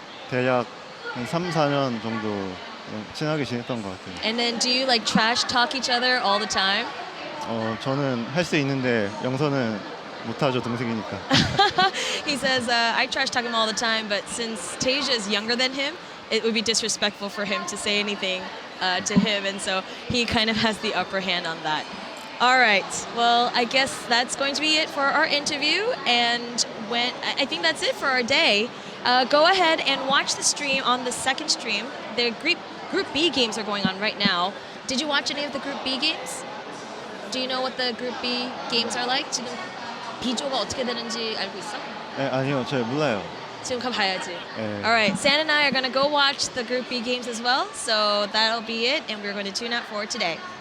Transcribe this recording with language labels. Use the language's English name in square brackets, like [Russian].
[Korean] 대략 한 3, 4년 정도 친하게 지냈던 것 같아요. [English] And then do you like trash talk each other all the time? [Korean] 저는 할 수 있는데 영서는 못하죠, 동생이니까. [English] He says, I trash talk him all the time, but since Tasia is younger than him, it would be disrespectful for him to say anything to him, and so he kind of has the upper hand on that. All right, well, I guess that's going to be it for our interview, and I think that's it for our day. Go ahead and watch the stream on the second stream. The Group B games are going on right now. Did you watch any of the Group B games? Do you know what the Group B games are like? [Korean] 지금 B조가 어떻게 되는지 알고 있어? 아니요, 저 몰라요. 지금 가봐야지. [English] All right, San and I are going to go watch the Group B games as well. So that'll be it, and we're going to tune out for today.